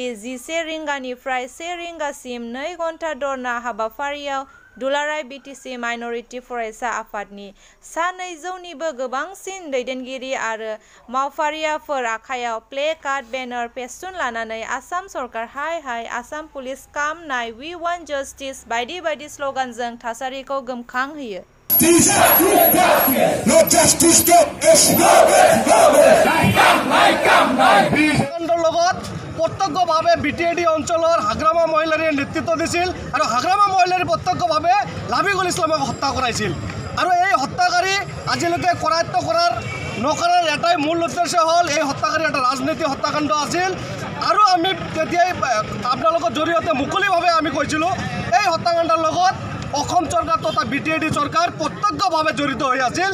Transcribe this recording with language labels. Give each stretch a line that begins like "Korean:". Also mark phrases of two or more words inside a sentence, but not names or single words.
Bodo: 11 रिंगानिफ्राय 1 रिंगासिम 2 घन्टा धरना हाबाफारियाव दुलाराय BTC माइनरिटि फरायसा आफादनि सा 200निबो गोबांसिन दैदेनगिरि आरो मावफारियाफोर आखायाव प्ले कार्ड, बेनार, फेस्टुन लानानै आसाम सरकार हाय हाय, आसाम पुलिस काम नाय,
English: we want justice
Bodo: बायदि बायदि स्लगानजों थासारिखौ गोमखांहोयो।
Assamese: प्रत्यक्षভাৱে BTAD অঞ্চলৰ হাগ্ৰামা মহিলাৰে নেতৃত্ব দিছিল আৰু হাগ্ৰামা মহিলাৰে প্ৰত্যক্ষভাৱে লাফিকুল ইছলামক হত্যা কৰাইছিল। আৰু এই হত্যাকাৰী আজিলৈকে কৰায়ত্ব নকৰাৰ এটাই মূল উদ্দেশ্য হ'ল এই হত্যাকাৰী এটা ৰাজনৈতিক হত্যাকাণ্ড আছিল। আৰু আমি তেতিয়াই আপোনালোকৰ জৰিয়তে মুকলিভাৱে আমি কৈছিলোঁ এই হত্যাকাণ্ডৰ লগত অসম চৰকাৰ তথা BTAD চৰকাৰ প্ৰত্যক্ষভাৱে জড়িত হৈ আছিল।